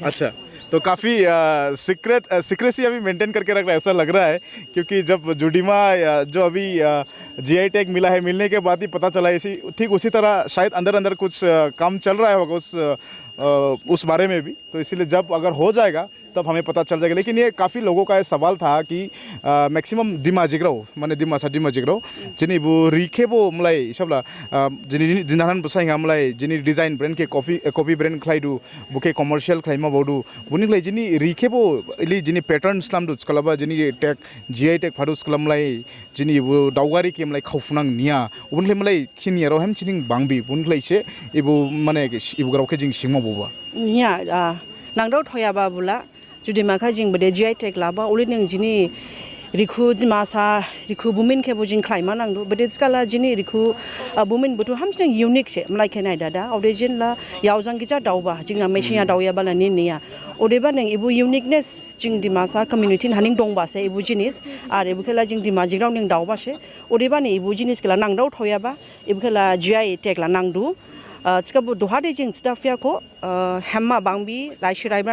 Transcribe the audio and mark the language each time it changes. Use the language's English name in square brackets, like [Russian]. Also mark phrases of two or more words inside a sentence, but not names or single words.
[Hindi] अच्छा, तो काफ़ी सीक्रेसी अभी मेंटेन करके रख रहा है ऐसा लग रहा है, क्योंकि जब जुडिमा जो अभी जीआई टैग मिला है, मिलने के बाद ही पता चला। इसी ठीक उसी तरह शायद अंदर अंदर कुछ काम चल रहा होगा उस बारे में भी, तो इसीलिए जब अगर हो जाएगा तब हमें पता चल जाएगा। लेकिन ये काफ़ी लोगों का ये सवाल था कि मैक्सिमम [Dimasa] दिमा जिग्राव माने दिमासा दिमा जिग्राव जिनी वो रिखे वो मलाई सबला जिनी जिनाहन बसाइंगा मलाई जिनी डिजाइन ब्रांड के कॉफी ब्रांड खलाइदु बुके कमर्शियल खलाइमा बौदु बुनि खलाइ जिनी रिखे वो इली जिनी पैटर्न स्लाम दु स्कलाबा जिनी टैग जीआई टैग फादु स्कलामलाई जिनी वो दावगारी के मलाई खाउफुनांग निया उबुन मलाई खिनियारो हम चिनिं बांगबि बुन खलाइ से इबु माने इबु ग्रावके जिं सिंमा बोबा निया नांगदाव थयाबा बुला जुदि माखा जिं बदे जीआई टैग लाबा ओले नों जिनी रिखु दिमासा रिखु बुमिन के बुजिं खलाइमा नांदु बदे स्काला जिनी रिखु बुमिन बुतु हमसिं यूनिक से मलाई खेनाय दादा ओदे जिनला यावजां गिजा दावबा जिंगा मेसिया दावया बाला निया ओदेबा नों इबु यूनिकनेस जिं दिमासा कम्युनिटी हानिं दंबासे इबु जिनिस आरो इबु खेला जिं दिमा जिग्राव नों दावबासे ओदेबा नै इबु जिनिस खेला नांदाव थयाबा इबु खेला जीआई टैग ला नांदु चिकाबु दोहादे जिं स्टाफियाखौ हेम्मा बांबी लाइशिराइब्रा